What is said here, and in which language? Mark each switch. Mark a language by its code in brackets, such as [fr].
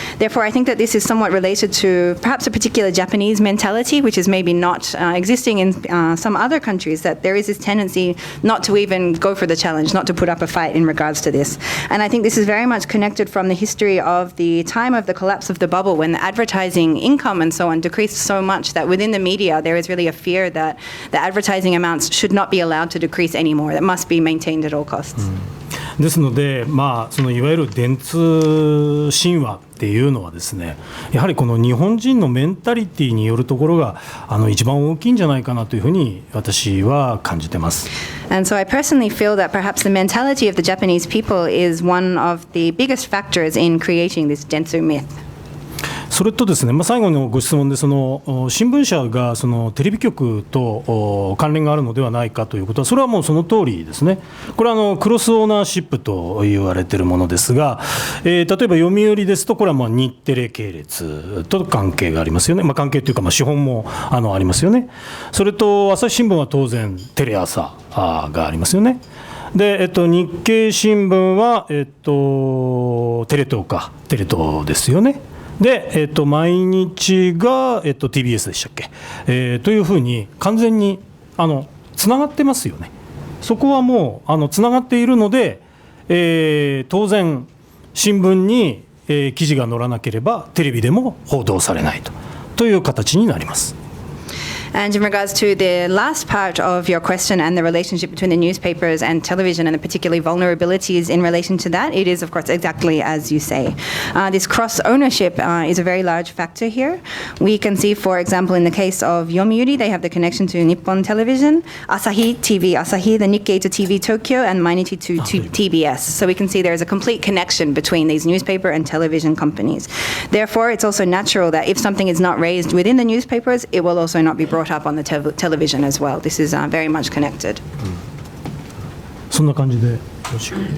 [en] Therefore, I think that this is somewhat related to perhaps a particular Japanese mentality, which is maybe not existing in some other countries, that there is this tendency not to even go for the challenge, not to put up a fight in regards to this. And I think this is very much connected from the history of the time of the collapse of the bubble, when the advertising income and so on decreased so much that within the media there is really a fear that the advertising amounts should not be allowed to decrease anymore, that must be maintained at all costs. [ja] ですので、そのいわゆる電通神話っていうのはですね、やはりこの日本人のメンタリティによるところが一番大きいんじゃないかなというふうに私は感じてます。 [en] And so I personally feel that perhaps the mentality of the Japanese people is one of the biggest factors in creating this Dentsu myth. [ja] それとですね、最後のご質問で、その新聞社がそのテレビ局と関連があるのではないかということは、それはもうその通りですね。これはクロスオーナーシップと言われているものですが、例えば読売ですと、これは日テレ系列と関係がありますよね。関係というか資本もありますよね。それと朝日新聞は当然テレ朝がありますよね。で、日経新聞は、テレ東ですよね。で、毎日が、TBS でしたっけ、というふうに完全につながってますよね。そこはもうつながっているので、当然新聞に、記事が載らなければテレビでも報道されないという形になります。 [en] And in regards to the last part of your question and the relationship between the newspapers and television and the particular vulnerabilities in relation to that, it is, of course, exactly as you say. This cross-ownership is a very large factor here. We can see, for example, in the case of Yomiuri, they have the connection to Nippon Television, Asahi TV Asahi, the Nikkei to TV Tokyo, and Mainichi to TBS. So we can see there is a complete connection between these newspaper and television companies. Therefore, it's also natural that if something is not raised within the newspapers, it will also not be brought up on the television as well. This is very much connected. [ja] そんな感じでよろしく。